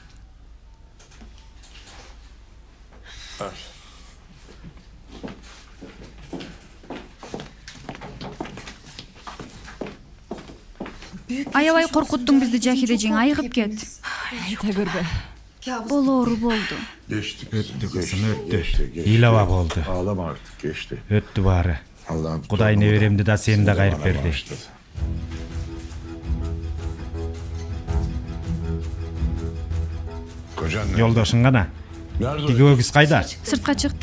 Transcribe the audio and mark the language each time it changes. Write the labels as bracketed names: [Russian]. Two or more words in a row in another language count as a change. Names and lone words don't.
[Kyrgyz] Аябай коркуттуң бизди Жахидежиң, айыгып кет. Айта көрбө. Болоору болду. Өттү кызым, өттү. Илаба болду. [Turkish] Ağlama artık geçti. [Kyrgyz] Өттү баары. [Turkish] Allah'ım [Kyrgyz] Кудай неберемди да сени да кайрып берди. [Turkish] Başladı. Kocan ne? [Kyrgyz] Жолдошуң гана. [Turkish] Nerede? [Kyrgyz] Тиги өгүз кайда? Сыртка чыкты.